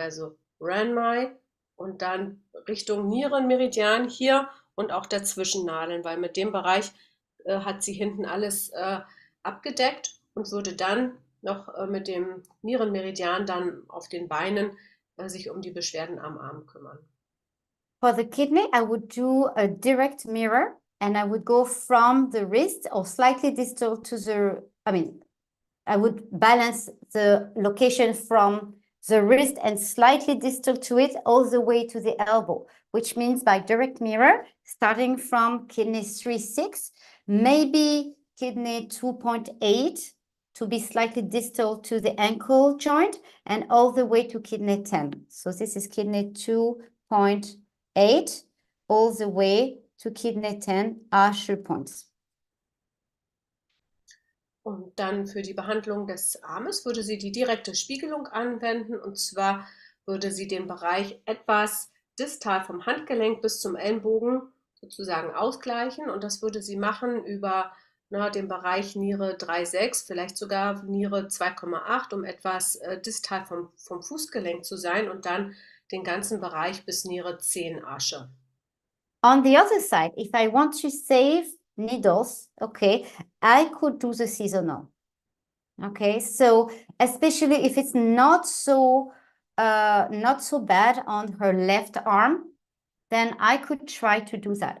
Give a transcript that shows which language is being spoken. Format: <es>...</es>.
<de>Also Renmai und dann Richtung Nierenmeridian hier und auch dazwischen nadeln, weil mit dem Bereich hat sie hinten alles abgedeckt und würde dann noch mit dem Nierenmeridian dann auf den Beinen sich um die Beschwerden am Arm kümmern.</de> <en>For the kidney, I would do a direct mirror and I would go from the wrist or slightly distal to the, I would balance the location from the wrist and slightly distal to it all the way to the elbow, which means by direct mirror, starting from kidney 3-6, maybe kidney 2.8 to be slightly distal to the ankle joint and all the way to kidney 10. So this is kidney 2.8 all the way to kidney 10 Archer points.</en> <de>Und dann für die Behandlung des Armes würde sie die direkte Spiegelung anwenden, und zwar würde sie den Bereich etwas distal vom Handgelenk bis zum Ellenbogen sozusagen ausgleichen, und das würde sie machen über den Bereich Niere 3,6, vielleicht sogar Niere 2,8, um etwas distal vom Fußgelenk zu sein, und dann den ganzen Bereich bis Niere 10 Asche.</de> <en>On the other side, if I want to save needles, okay, I could do the seasonal. Okay, so especially if it's not so bad on her left arm, then I could try to do that.</en>